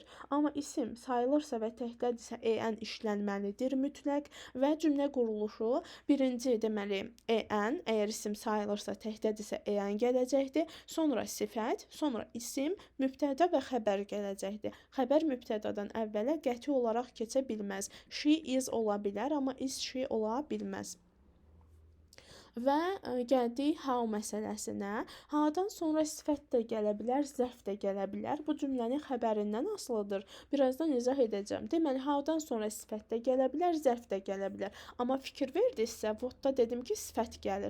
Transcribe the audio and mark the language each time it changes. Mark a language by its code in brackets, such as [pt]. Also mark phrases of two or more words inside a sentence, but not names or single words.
[az] Amma isim sayılırsa və təkdədirsə en işlənməlidir mütləq və cümlə quruluşu birinci deməli en, əgər isim sayılırsa təkdədirsə en gələcəkdir. Sonra sifət, sonra isim, mübtəda və xəbər gələcəkdir. Xəbər mübtədadan əvvələ qəti olaraq keçə bilməz. [en] She is [az] ola bilər, amma [en] is she [az] ola bilməz. Və gəldik how məsələsinə. Ha'dan sonra sifət də gələ bilər, zərf də gələ bilər. Bu cümlənin xəbərindən asılıdır. Birazdan izah edəcəm. Deməli, ha'dan sonra sifət də gələ bilər, zərf də gələ bilər. Amma fikir verdinizsə, what-da dedim ki, sifət gəlir.